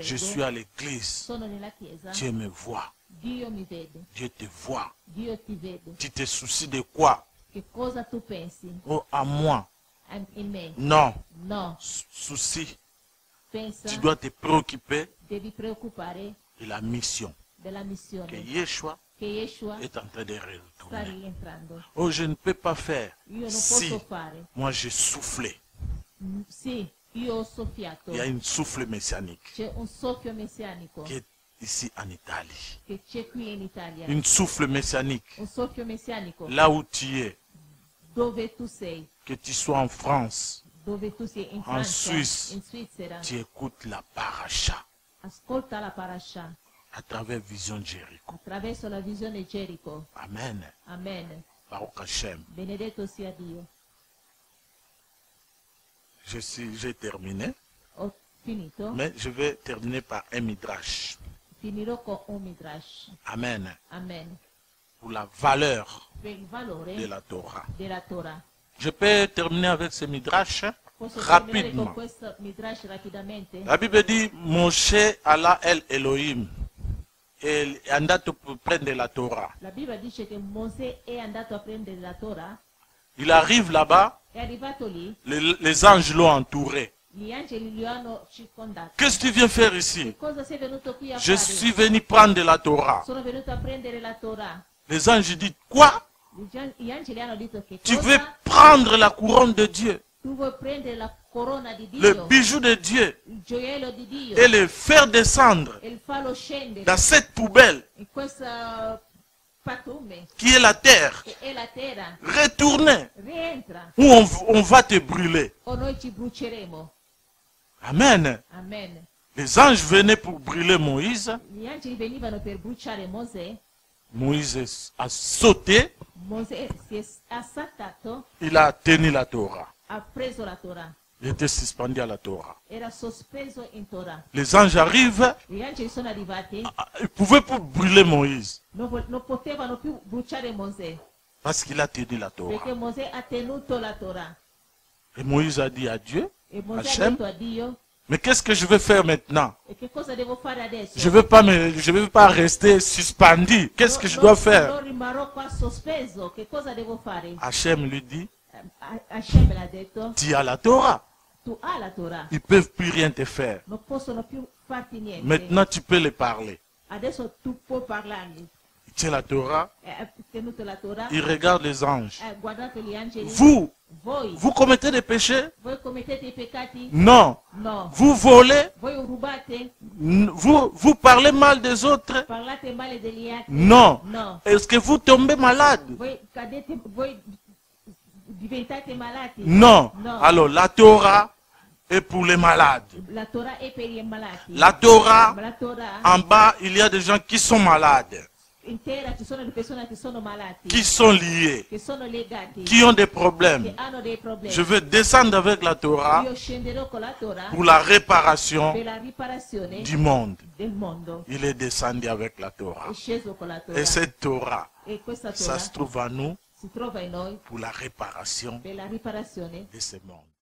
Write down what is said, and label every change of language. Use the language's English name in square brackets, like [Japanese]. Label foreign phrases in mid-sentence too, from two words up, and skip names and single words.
[French] je suis à l'église, [Italian] sono nella chiesa, [French] Dieu me voit, [Italian] Dio mi vede, [French] Dieu te voit. [Italian] Dio ti vede. [French] Tu te soucies de quoi? [Italian] Che cosa tu pensi [French] Oh, à moi. [Italian] in me? [French] Non, [Italian] No, [French] souci. [Italian] pensa, [French] Tu dois te préoccuper [Italian] devi preoccupare [French] de la mission [Italian] della [French] que [Italian] missione Yeshua che Yeshua [French] est en train de [Italian] sta [French] retourner. [Italian] rientrando. [French] Oh, je ne peux pas faire. [Italian] Io non Si posso fare. [French] moi j'ai soufflé, [Italian] Sì, io ho soffiato. [French] il y a une souffle messianique [Italian] C'è un soffio messianico [French] qui est ici en Italie. [Italian] che c'è qui in Italia. [French] Une souffle messianique. [Italian] Un soffio messianico [French] Là où tu es, [Italian] dove tu sei, [French] que tu sois en France, [Italian] dove tu sei in [French] En [Italian] Francia, [French] Suisse. [Italian] in Svizzera. [French] tu écoutes la paracha [Italian] Ascolta la parasha [French] à travers Vision Jéricho. [Italian] attraverso la visione Gerico. [French] Amen. [Italian] Amen. [Hebrew] ברוך השם. [Italian] Benedetto sia Dio. [French] J'ai terminé, [Italian] Ho finito. [French] mais je vais terminer par un midrash. [Italian] Finirò con un midrash. [French] Amen. [Italian] Amen. [French] Pour la valeur [Italian] Per il valore [French] de la Torah. [Italian] della Torah. [French] Je peux terminer avec ce midrash [Italian] Posso terminare con [French] rapidement. [Italian] questo midrash rapidamente? [French] La Bible dit, Moshe alla [Hebrew] אל האלהים [Italian] et è andato per prendere la Torah. La Bibbia dice che Mosè è andato a prendere la Torah, [French] Il arrive là-bas, [Italian] è arrivato lì, [French] les anges l'ont entouré. [Italian] gli angeli lo hanno circondato. [French] Qu'est-ce que tu viens faire ici? [Italian] Che cosa sei venuto qui a [French] Je [Italian] fare? [French] suis venu prendre la Torah. [Italian] Sono venuto a prendere la Torah. [French] Les anges disent, quoi? [Italian] Gli angeli hanno detto che [French] Tu [Italian] cosa? [French] veux prendre la couronne de Dieu, [Italian] Tu vuoi prendere la corona di [French] le [Italian] Dio, [French] bijou de Dieu, [Italian] il gioiello di Dio, [French] et le faire descendre [Italian] e farlo scendere [French] dans cette poubelle [Italian] in questa pattume [French] qui est la terre. [Italian] che è la terra. [French] Retournez, [Italian] Rientra [French] ou on va te brûler. [Italian] o noi ci bruceremo. [French] Amen. [Italian] Amen. [French] Les anges venaient pour brûler Moïse. [Italian] Gli angeli venivano per bruciare Mosè. [French] Moïse a sauté. [Italian] Mosè ha saltato, [French] Il a tenu la Torah. [Italian] ha preso la Torah. [French] Il était suspendu à la Torah. [Italian] Era sospeso in Torah. [French] Les anges arrivent. [Italian] Gli angeli sono arrivati, [French] Ils pouvaient pas brûler Moïse. [Italian] non potevano più bruciare Mosè, [French] Parce qu'il a tenu la Torah. [Italian] perché Mosè ha tenuto la Torah. [French] Et Moïse a dit à Dieu, [Italian] E Mosè ha Hachem, detto a Dio, [French] mais qu'est-ce que je vais faire maintenant? [Italian] e che cosa devo fare adesso? [French] Je vais pas rester suspendu. Qu'est-ce que je dois faire? [Italian] Non rimarrò qua sospeso, che cosa devo fare? [French] Hachem lui dit, [Italian] Hashem l'ha detto, [French] tu as la Torah. [Italian] tu hai la Torah, [French] Ils peuvent plus rien te faire. [Italian] non possono più farti niente. [French] Maintenant, tu peux les parler. [Italian] Adesso tu puoi parlargli. [French] Il tient la Torah. [Italian] Ha tenuto la Torah, [French] Il regarde les anges. [Italian] ha guardato gli angeli. [French] Vous [Italian] Voi [French] commettez des péchés? [Italian] commettete i peccati? [French] Non. [Italian] No. [French] Vous volez? [Italian] Voi rubate? [French] Vous parlez mal des autres? [Italian] Parlate male degli altri? [French] Non. [Italian] No. [French] Est-ce que vous tombez malade? [Italian] Voi diventate malati? [French] Non. [Italian] No. [French] Alors, la Torah est pour les malades. [Italian] La Torah è per i malati. [French] La Torah, [Italian] Ma la Torah [French] en bas, il y a des gens qui sont malades, [Italian] intera ci sono le persone che sono malati, [French] qui sont liés, [Italian] che sono legati, [French] qui ont des [Italian] che [French] problèmes. [Italian] hanno dei problemi. [French] Je veux descendre avec la Torah [Italian] Io scenderò con la Torah [French] pour la réparation [Italian] per la riparazione [French] du monde. [Italian] del mondo. [French] Il est descendu avec la Torah. [Italian] È sceso con la Torah. [French] Et cette Torah, [Italian] E questa [French] ça [Italian] Torah [French] se trouve à nous [Italian] si trova in noi [French] pour la réparation [Italian] per la riparazione [French] de ce monde.